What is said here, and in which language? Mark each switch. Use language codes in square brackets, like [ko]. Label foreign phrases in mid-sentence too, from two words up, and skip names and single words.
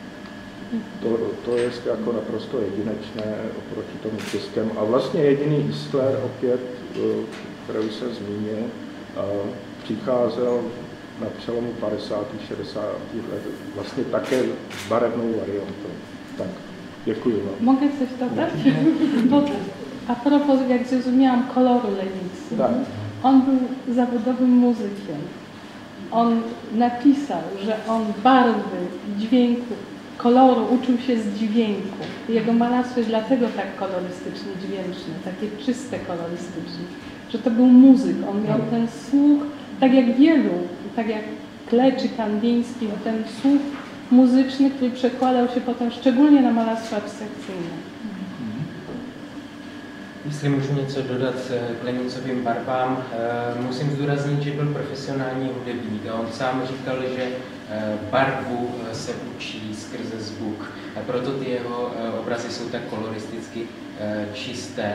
[cs] To je jako naprosto jedinečné oproti tomu českému. A vlastně jediný Isler, opět, který jsem zmínil, přicházel na přelomu 50. a 60. let vlastně také s barevnou variantou. Tak, děkuji vám. [pl] Mogę coś dodać? Bo a propos, jak zrozumiałam, koloru Lenicy. Tak. On był zawodowym muzykiem. On napisał, że on barwy, dźwięku, koloru uczył się z dźwięku. Jego malarstwo jest dlatego tak kolorystycznie dźwięczne, takie czyste kolorystycznie, że to był muzyk. On miał ten słuch, tak jak wielu, tak jak Klee czy Kandiński, ten słuch muzyczny, który przekładał się potem szczególnie na malarstwo abstrakcyjne. [cs] Jestli můžu něco dodat k Lenicovým barvám, musím zdůraznit, že byl profesionální hudebník a on sám říkal, že barvu se učí skrze zvuk. A proto ty jeho obrazy jsou tak koloristicky čisté.